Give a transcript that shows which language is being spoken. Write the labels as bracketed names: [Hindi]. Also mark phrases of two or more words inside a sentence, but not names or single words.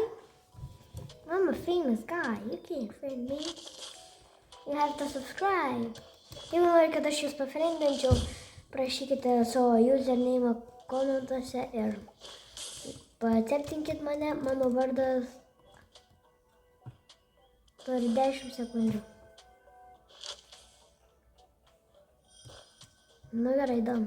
[English] I'm a famous guy, you can't friend me. You have to subscribe. [Lithuanian] Jeigu nori, kad aš jūs pafriendinčiau, prašykite savo username komentuose ir paceptinkit mane, mano vardas turi 10 sekundžių. Nu gerai, dam.